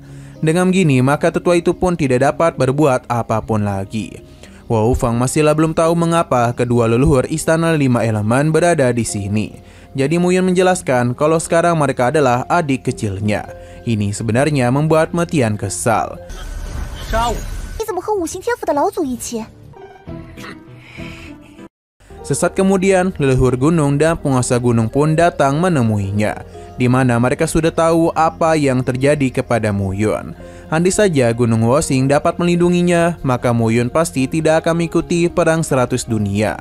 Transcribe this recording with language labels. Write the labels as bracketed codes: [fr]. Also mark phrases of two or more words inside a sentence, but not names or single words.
[id] Dengan begini, maka tetua itu pun tidak dapat berbuat apapun lagi. Hua Wufang masihlah belum tahu mengapa kedua leluhur Istana 5 Elemen berada di sini. Jadi Muyun menjelaskan kalau sekarang mereka adalah adik kecilnya. Ini sebenarnya membuat Metian kesal. [zh] 杀我！你怎么和五行天府的老祖一起？ [id] Sesaat kemudian, leluhur gunung dan penguasa gunung pun datang menemuinya, di mana mereka sudah tahu apa yang terjadi kepada Muyun. Andai saja Gunung Huoxing dapat melindunginya, maka Muyun pasti tidak akan mengikuti perang 100 dunia.